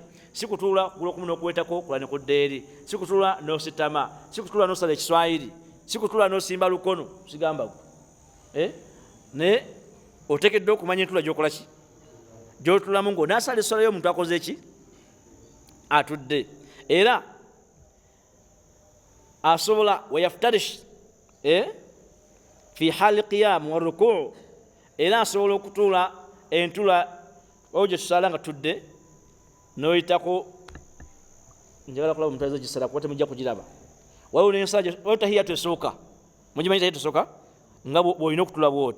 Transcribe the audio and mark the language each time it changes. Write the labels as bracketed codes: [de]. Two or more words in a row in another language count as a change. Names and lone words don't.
[lg] Si kutuula kugulu okumu n'okuwetako kula ne kudda eri, si kutuula n'ositama, si kutuula n'osala ekiswayiri, si kutuula n'osimba lukono, sigamba gwe. Ne oteekeddwa okumanya entula gy'okola ki? Gy'otulamu ng'onaasala essala y'omuntu akoze ki? Atudde. Era asobola [ar] ويفترش في حال قيام وركوع, [lg] era asobola okutuula entula ojo tusala nga tudde noyitako. Njagala kulaba omuntu ayinza gisala kuba temujja kugiraba. Waliwo n'ensala waliwo tahiyyaatu esooka, mugimanyi tahiyyaatu esooka nga bw'olina okutula bw'otyo.